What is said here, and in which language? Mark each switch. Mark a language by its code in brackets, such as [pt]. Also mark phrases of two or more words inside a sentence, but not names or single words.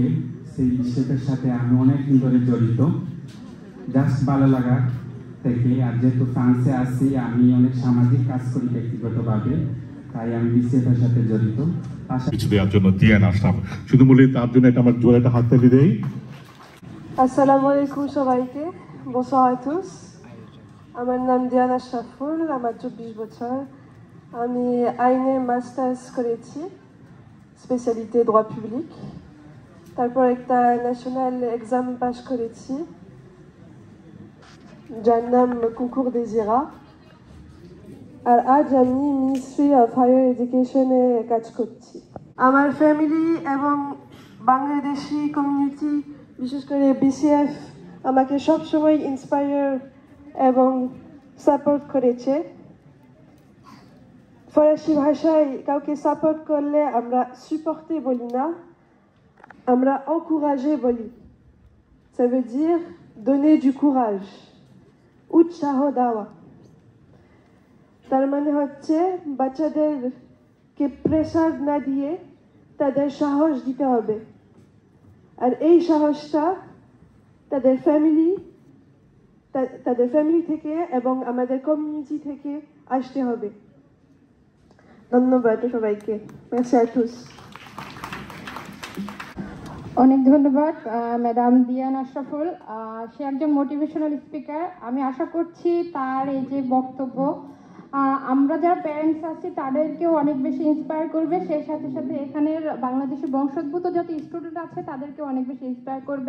[bn] সেই বিসিএফের সাথে আমি অনেক দিন ধরে জড়িত, জাস্ট ভালো লাগা থেকে। আর যেহেতু ফ্রান্সে আসি, আমি অনেক সামাজিক কাজ করি ব্যক্তিগতভাবে, তাই আমি বিসিএফের সাথে জড়িত। কিছু দেওয়ার জন্য দিয়ান আসলাম, শুধু বলি তার জন্য এটা আমার জোরে একটা হাততালি দেই। [ar] السلام عليكم [bn] সবাইকে, [fr] bonsoir à tous. [bn] আমার নাম দিয়ান আশরাফুল, আমার 24 বছর। আমি আইনে মাস্টার্স করেছি, স্পেশালিটি [fr] droit public। [bn] তারপর একটা ন্যাশনাল এক্সাম পাস করেছি, যার নাম [fr] concours des IRA। [bn] আর আজ আমি [en] ministry of higher education [bn] কাজ করছি। আমার ফ্যামিলি এবং বাংলাদেশি কমিউনিটি, বিশেষ করে বিসিএফ, আমাকে সবসময় ইন্সপায়ার এবং সাপোর্ট করেছে। ফরাসি ভাষায় কাউকে সাপোর্ট করলে আমরা সুপোর্টে বলি না, আমরা এনcourager বলি। [fr] Ça veut dire donner du courage, [bn] উৎসাহ দেওয়া। তার মানে হচ্ছে বাচ্চাদেরকে প্রেসার না দিয়ে তাদের সাহস দিতে হবে। আর এই সাহসটা তাদের ফ্যামিলি থেকে এবং আমাদের কমিউনিটি থেকে আসতে হবে। ধন্যবাদ সবাইকে। [fr] Merci à tous. [bn] অনেক ধন্যবাদ ম্যাডাম দিয়ান আশরাফুল। সে একজন মোটিভেশনাল স্পিকার। আমি আশা করছি তার এই যে বক্তব্য আমরা যারা প্যারেন্টস আছি তাদেরকেও অনেক বেশি ইন্সপায়ার করবে। সেই সাথে সাথে এখানের বাংলাদেশের বংশোদ্ভূত যত স্টুডেন্ট আছে তাদেরকেও অনেক বেশি ইন্সপায়ার করবে।